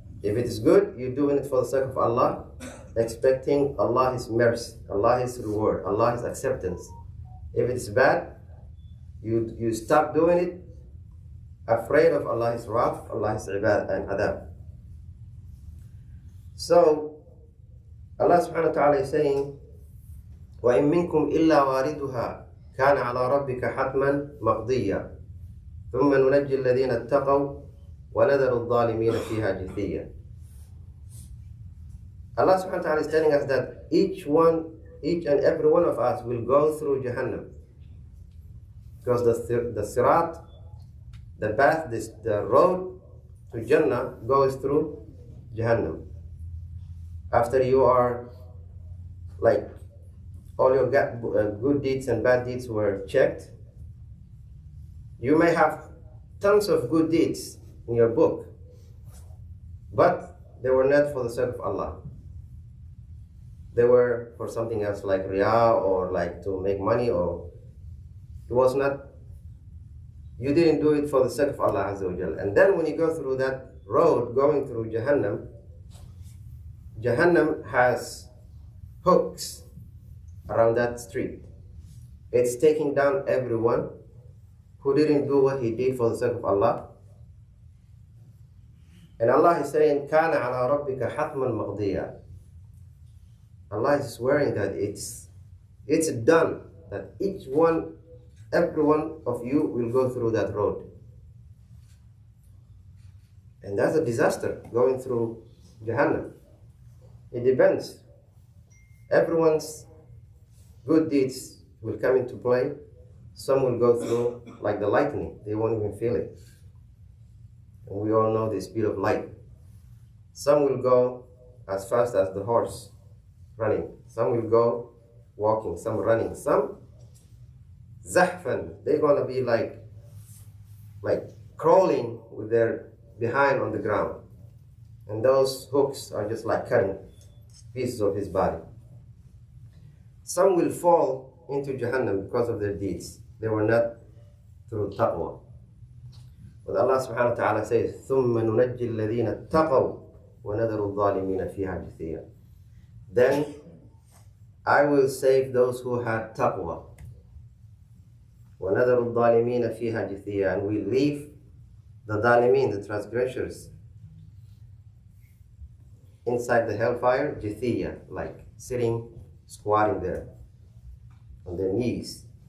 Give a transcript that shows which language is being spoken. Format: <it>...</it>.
<en>If it is good, you're doing it for the sake of Allah, expecting Allah's mercy, Allah's reward, Allah's acceptance. If it is bad, you stop doing it, afraid of Allah's wrath, Allah's ibad and adab.</en> <ar>So, Allah subhanahu wa ta'ala is saying, وَإِن مِّنكُمْ إِلَّا وَارِدُهَا كَانَ عَلَى رَبِّكَ حَتْمًا مَقْضِيًّا ثُمَّ نُنَجِّي الَّذِينَ اتَّقَوْا وَنَذَرُ الظَّالِمِينَ فِيهَا جِثِيًّا.</ar> <en>Allah subhanahu wa ta'ala is telling us that each and every one of us will go through Jahannam. Because the sirat, the path, the road to Jannah goes through Jahannam. After you are, like, all your good deeds and bad deeds were checked, you may have tons of good deeds in your book, but they were not for the sake of Allah. They were for something else, like riyah, or like to make money, or it was not, you didn't do it for the sake of Allah Azza wa Jal. And then when you go through that road going through Jahannam, Jahannam has hooks around that street. It's taking down everyone who didn't do what he did for the sake of Allah.</en> <ar>And Allah is saying, كَانَ عَلَى رَبِّكَ حَتْمًا مَقْضِيًّا.</ar> <en>Allah is swearing that it's done, that every one of you will go through that road. And that's a disaster, going through Jahannam. It depends. Everyone's good deeds will come into play. Some will go through like the lightning. They won't even feel it. And we all know the speed of light. Some will go as fast as the horse running. Some will go walking, some running, some zahfan. They're gonna be like crawling with their behind on the ground. And those hooks are just like cutting pieces of his body. Some will fall into Jahannam because of their deeds. They were not through taqwa.</en> <ar>But Allah subhanahu wa ta'ala says, ثُمَّ نُنَجِّي الَّذِينَ اتَّقَوْا وَنَذَرُ الظَّالِمِينَ فِيهَا جِثِيًّا.</ar> <en>Then I will save those who had taqwa.</en> <ar>وَنَذَرُ الظَّالِمِينَ فِيهَا جِثِيًّا.</ar> <en>And we leave the dhalimin, the transgressors, inside the hellfire, jithiyya, like sitting, squatting there on their knees.</en>